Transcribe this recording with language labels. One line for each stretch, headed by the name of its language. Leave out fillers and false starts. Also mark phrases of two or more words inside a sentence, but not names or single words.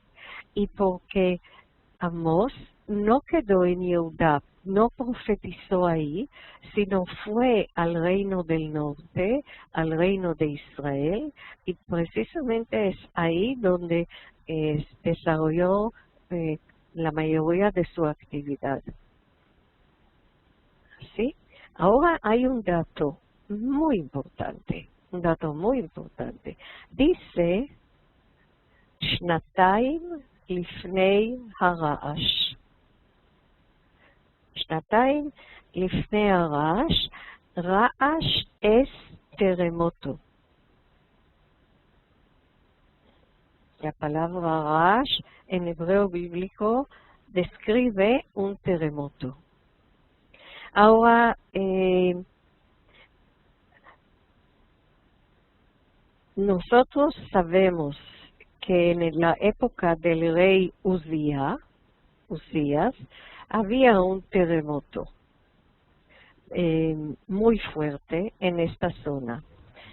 Spanish: Y porque Amós no quedó en Yehudá, no profetizó ahí, sino fue al reino del norte, al reino de Israel, y precisamente es ahí donde desarrolló la mayoría de su actividad. ¿Sí? Ahora hay un dato muy importante, Dice,
Hebrew: שנתיים לפני הרעש. שנתיים לפני הרעש רעש
Spanish: es terremoto. La palabra ra'ash en hebreo bíblico describe un terremoto. Ahora, nosotros sabemos que en la época del rey Uzías, había un terremoto muy fuerte en esta zona.